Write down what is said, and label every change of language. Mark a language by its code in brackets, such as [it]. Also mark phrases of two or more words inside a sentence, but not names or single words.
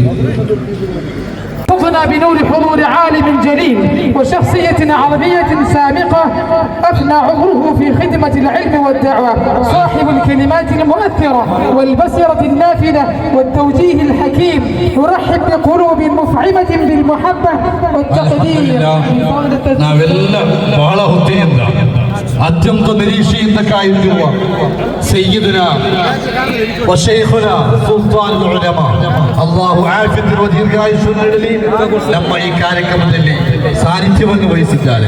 [ar] بنور حضور عالم جليل وشخصية عربية سامقة أفنى عمره في خدمة العلم والدعوة، صاحب الكلمات المؤثرة والبصيرة النافذة والتوجيه الحكيم، يرحب بقلوب مفعمة بالمحبة والتقدير. [kn] ಅತ್ಯಂತ ನಿರೀಕ್ಷೆಯಿಂದಕ್ಕಾಗಿರುವ [ar] سيدنا وشيخنا [kn] ಸುಲ್ತಾನುಲ್ ಉಲಮಾ ಅಲ್ಲಾಹು ಆಫಿಯತ್ ದೀರ್ಘಾಯುಷ್ಯ ನೀಡಲಿ. ನಮ್ಮ ಈ ಕಾರ್ಯಕ್ರಮದಲ್ಲಿ ಸಾನ್ನಿಧ್ಯವನ್ನು ವಹಿಸಿದ್ದಾರೆ.